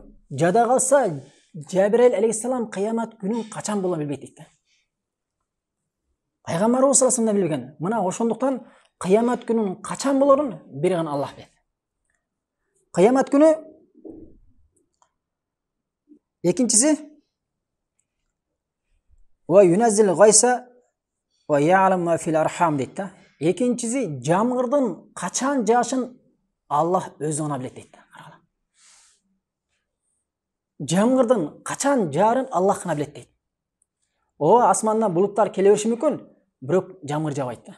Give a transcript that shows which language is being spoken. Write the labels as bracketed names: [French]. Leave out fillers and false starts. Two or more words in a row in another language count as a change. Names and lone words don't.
[Kyrgyz] Жада калса Жебреил алейхиссалам кыямат күнүн качан болорун билбейт дейт да. Пайгамбарыбыз [Arabic] صلى الله عليه وسلم [Kyrgyz] билген. Мына ошондуктан кыямат күнүн качан болорун бир гана Аллах билет. Кыямат күнү экинчиси [Arabic] و ينزل الغيث و يعلم ما في الأرحام [Kyrgyz] дейт да. Экинчиси жамгырдын качан жаашын Аллах өзү гана билет дейт да. Карагыла. Жамгырдын качан жаарын Аллах гана билет дейт. Асмандан булуттар келе бериши мүмкүн, бирок жамгыр жабайт да.